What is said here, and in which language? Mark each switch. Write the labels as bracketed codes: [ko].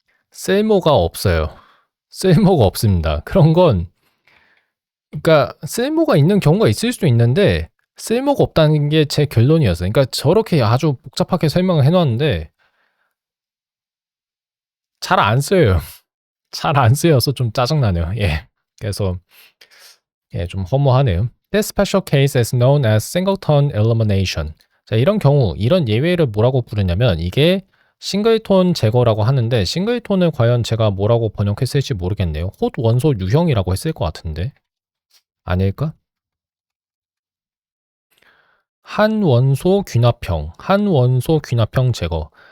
[ko] 쓸모가 없어요. 쓸모가 없습니다. 그런 건 그러니까 쓸모가 있는 경우가 있을 수도 있는데 쓸모가 없다는 게 제 결론이었어요. 그러니까 저렇게 아주 복잡하게 설명을 해놨는데 잘 안 쓰여요. 잘 안 쓰여서 좀 짜증나네요. 예. 그래서 예, 좀 허무하네요. [en] This special case is known as singleton elimination. [ko] 자, 이런 경우, 이런 예외를 뭐라고 부르냐면 이게 싱글톤 제거라고 하는데 싱글톤을 과연 제가 뭐라고 번역했을지 모르겠네요. 홑 원소 유형이라고 했을 것 같은데 아닐까? 한 원소 균합형, 한 원소 균합형 제거.